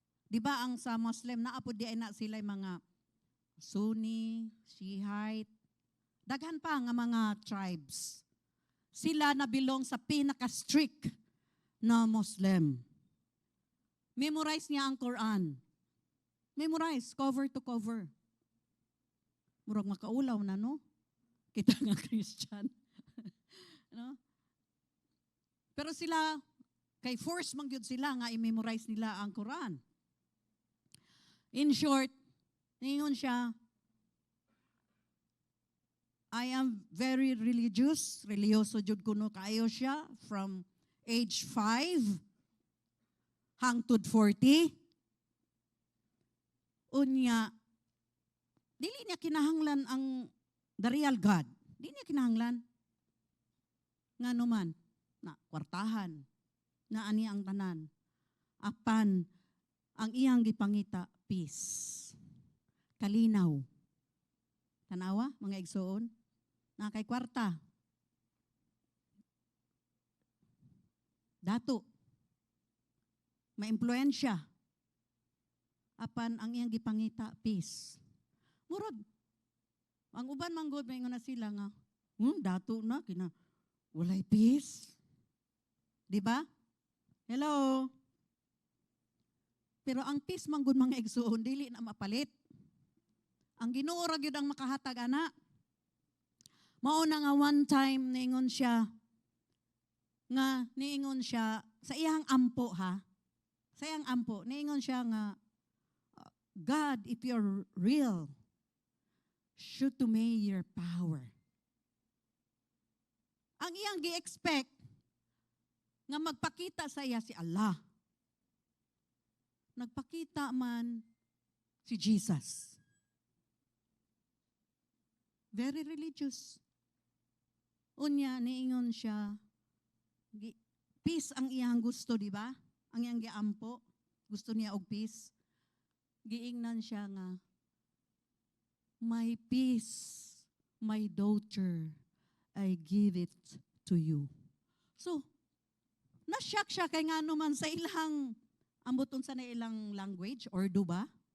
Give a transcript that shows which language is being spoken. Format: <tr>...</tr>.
<ceb>Di ba ang sa Muslim, naapod di ay na sila mga Sunni, Shiite, daghan pa nga mga tribes. Sila na belong sa pinaka-strict na Muslim. Memorize niya ang Quran.</ceb> <en>Memorize, cover to cover.</en> <ceb>Murag makaulaw na, no? Kita nga Christian. No? Pero sila, kay force mangyud sila nga i-memorize nila ang Quran.</ceb> <en>In short,</en> <ceb>ningon siya,</ceb> <en>I am very religious.</en> <ceb>Religyoso jud kuno kaayo siya</ceb> <en>from age 5</en> <ceb>hangtod 40. Unya, dili niya kinahanglan ang</ceb> <en>the real God.</en> <ceb>Dili niya kinahanglan. Ngano man, na kwartahan, na ani ang tanan. Apan, ang iyang gipangita, peace. Kalinaw. Tanawa, mga igsoon? Na kay kwarta. Dato. Maimpluwensya. Apan ang iyang gipangita, peace. Murag, ang uban manggod, may na sila nga, dato na, walay peace. Diba?</ceb> <en>Hello?</en> <ceb>Pero ang peace manggod mga igsoon, dili na mapalit. Ang Ginoo ra gyud ang makahatag ana. Mao na nga</ceb> <en>one time</en> <ceb>niingon siya sa iyang ampo ha. Sa iyang ampo niingon siya nga</ceb> <en>God, if you're real, show to me your power.</en> <ceb>Ang iyang gi-expect nga magpakita sa iya si Allah. Nagpakita man si Jesus.</ceb> <en>Very religious.</en> <ceb>Unya, niingon siya, peace ang iyang gusto, di ba? Ang iyang giampo, gusto niya og peace. Giingnan siya nga,</ceb> <en>my peace, my daughter, I give it to you.</en> <ceb>So, nasyak siya kay nga naman sa ilang, ambuton sa na ilang language, Urdu ba?</ceb>